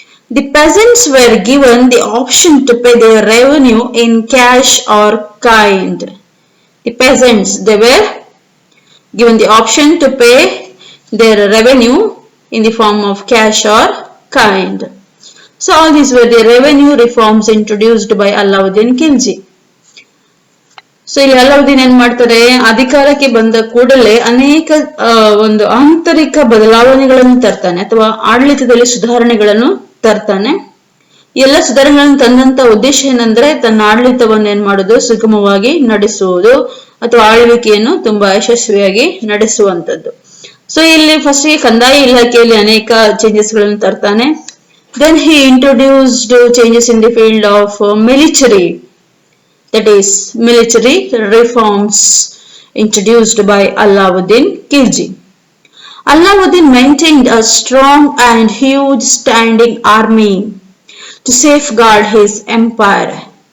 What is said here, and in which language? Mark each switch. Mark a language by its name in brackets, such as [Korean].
[English] The peasants were given the option to pay their revenue in cash or kind. The peasants, they were given the option to pay their revenue in the form of cash or kind. So all these were the revenue reforms introduced by Alauddin Khilji. [Kannada] So ಇಲ್ಲಿ ಅಲಾವುದ್ದೀನ್ ಏನ್ ಮಾಡ್ತಾರೆ, ಅಧಿಕಾರಕ್ಕೆ ಬಂದ ಕೂಡಲೇ ಅನೇಕ ಒಂದು ಆಂತರಿಕ ಬದಲಾವಣೆಗಳನ್ನು ತರ್ತಾನೆ ಅಥವಾ ಆಡಳಿತದಲ್ಲಿ ಸುಧಾರಣೆಗಳನ್ನು ತರ್ತಾನೆ. ಎಲ್ಲ ಸುಧಾರಣೆಗಳನ್ನು ತಂದಂತ ಉದ್ದೇಶ ಏನಂದ್ರೆ ತನ್ನ ಆಡಳಿತವನ್ನು ಏನ್ ಮಾಡೋದು, ಸುಗಮವಾಗಿ ನಡೆಸುವುದು ಅಥವಾ ಆಳ್ವಿಕೆಯನ್ನು ತುಂಬಾ ಯಶಸ್ವಿಯಾಗಿ ನಡೆಸುವಂತದ್ದು. ಸೊ ಇಲ್ಲಿ ಫಸ್ಟ್ ಗೆ ಕಂದಾಯ ಇಲಾಖೆಯಲ್ಲಿ ಅನೇಕ ಚೇಂಜಸ್ ಗಳನ್ನು ತರ್ತಾನೆ. [English] Then he introduced changes in the field of military, that is military reforms introduced by Alauddin Khilji. Alauddin maintained a strong and huge standing army to safeguard his empire.